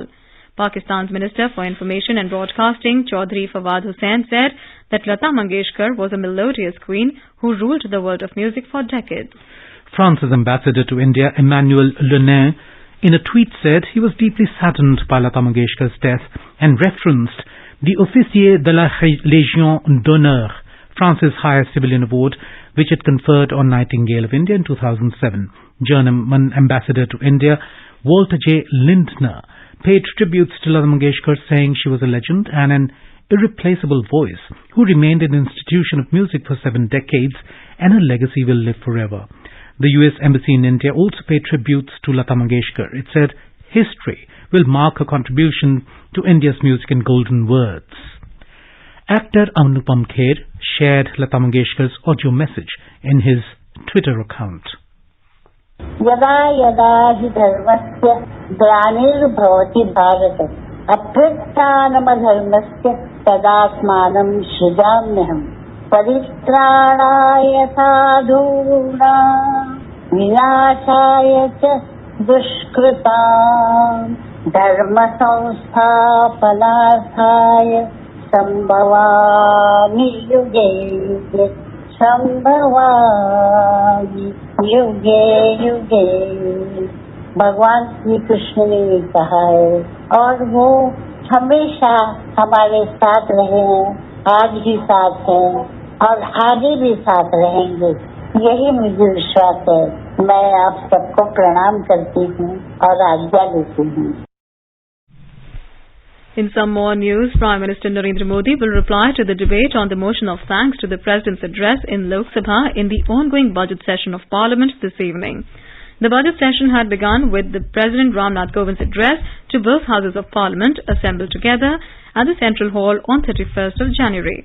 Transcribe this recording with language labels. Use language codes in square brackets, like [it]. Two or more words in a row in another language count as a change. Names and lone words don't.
[en] Pakistan's Minister for Information and Broadcasting, Chaudhry Fawad Hussain, said that Lata Mangeshkar was a melodious queen who ruled the world of music for decades. France's ambassador to India, Emmanuel Lenain, in a tweet said he was deeply saddened by Lata Mangeshkar's death and referenced the Officier de la Légion d'Honneur, France's highest civilian award, which it conferred on Nightingale of India in 2007. German ambassador to India, Walter J. Lindner, paid tributes to Lata Mangeshkar, saying she was a legend and an irreplaceable voice who remained an institution of music for 7 decades, and her legacy will live forever. The US Embassy in India also paid tributes to Lata Mangeshkar. It said history will mark her contribution to India's music in golden words. Actor Anupam Kher shared Lata Mangeshkar's audio message in his Twitter account. [sa] यदा यदा हि धर्मस्य ग्लानिर्भवति भारत अभ्युत्थानमधर्मस्य तदात्मानं सृजाम्यहम् परित्राणाय साधूनां विनाशाय च दुष्कृतां धर्म संस्थापनार्थाय संभवामि युगे युगे संभवामि युगे युगे [hi] भगवान श्री कृष्ण ने ये कहा है और वो हमेशा हमारे साथ रहे हैं, आज भी साथ हैं और आगे भी साथ रहेंगे, यही मुझे विश्वास है। मैं आप सबको प्रणाम करती हूँ और आज्ञा देती हूँ। [en] In some more news, Prime Minister Narendra Modi will reply to the debate on the motion of thanks to the President's address in Lok Sabha in the ongoing budget session of Parliament this evening. The budget session had begun with the President Ram Nath Kovind's address to both houses of Parliament assembled together at the Central Hall on 31st of January.